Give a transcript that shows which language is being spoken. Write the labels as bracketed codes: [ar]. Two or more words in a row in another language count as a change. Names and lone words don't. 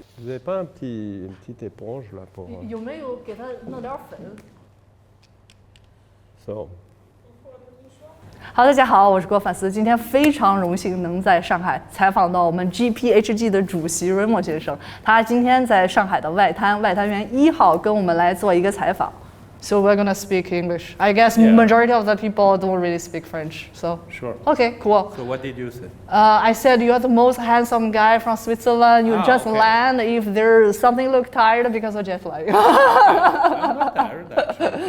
[fr] avez pas une petite éponge là pour... [zh] 有没有给它弄点粉？ [en] So. [zh] 好，大家好，我是郭反思。今天非常荣幸能在上海采访到我们 GPHG 的主席 Raymond 先生，他今天在上海的外滩园1号跟我们来做一个采访。 [en] So we're gonna speak English. I guess majority of the people don't really speak French. So Sure. Okay, cool. So what did you say? I said you're the most handsome guy from Switzerland. You just land if there's something look tired because of jet lag. I'm not tired actually.